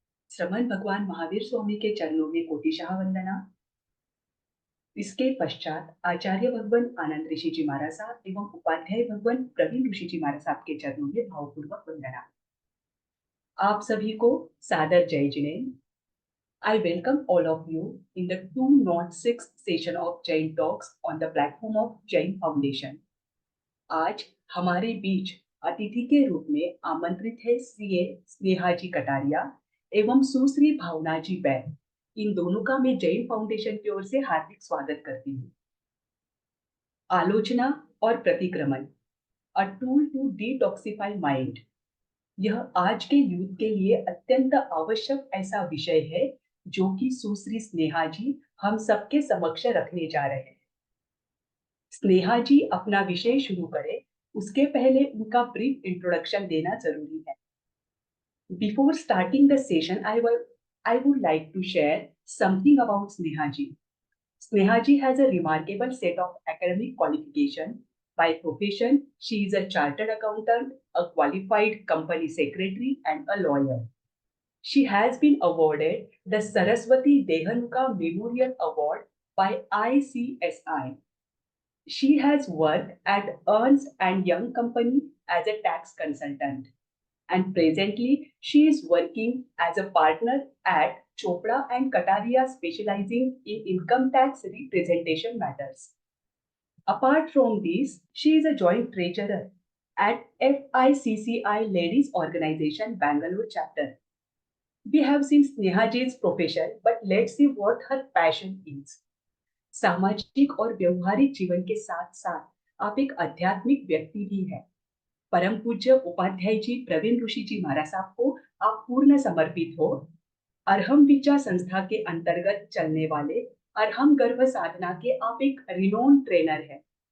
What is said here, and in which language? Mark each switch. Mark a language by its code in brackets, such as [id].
[hi] श्रमण भगवान महावीर स्वामी के चरणों में कोटिशाह वंदना। इसके पश्चात आचार्य भगवान आनंद ऋषि जी महाराज साहब एवं उपाध्याय भगवान प्रवीण ऋषि जी महाराज साहब के चरणों में भावपूर्वक वंदना। आप सभी को सादर जय Jinendra. [en] I welcome all of you in the 206th session of Jain Talks on the platform of Jain Foundation. [hi] आज हमारे बीच अतिथि के रूप में आमंत्रित है सीए स्नेहा जी कटारिया एवं सुश्री भावना जी बैन। इन दोनों का मैं जैन फाउंडेशन की ओर से हार्दिक स्वागत करती हूँ। आलोचना और प्रतिक्रमण, [en] a tool to detoxify mind, [hi] यह आज के यूथ के लिए अत्यंत आवश्यक ऐसा विषय है जो कि सुश्री स्नेहा जी हम सबके समक्ष रखने जा रहे हैं। स्नेहा जी अपना विषय शुरू करें उसके पहले उनका ब्रीफ इंट्रोडक्शन देना जरूरी है। [en] Before starting the session, I would like to share something about Sneha ji. Sneha ji has a remarkable set of academic qualification. By profession, she is a chartered accountant, a qualified company secretary, and a lawyer. She has been awarded the Saraswati Dehanuka Memorial Award by ICSI. She has worked at Ernst and Young Company as a tax consultant, and presently she is working as a partner at Chopra and Kataria, specializing in income tax representation matters. Apart from this, she is a joint treasurer at FICCI Ladies Organization Bangalore chapter. We have seen Sneha ji's profession, but let's see what her passion is. [hi] सामाजिक और व्यवहारिक जीवन के साथ साथ आप एक आध्यात्मिक व्यक्ति भी हैं। परम पूज्य उपाध्याय जी प्रवीण ऋषि जी महाराज साहब को आप पूर्ण समर्पित हो। अरहम विद्या संस्था के अंतर्गत चलने वाले अरहम गर्भ साधना के आप एक रिनोन ट्रेनर हैं।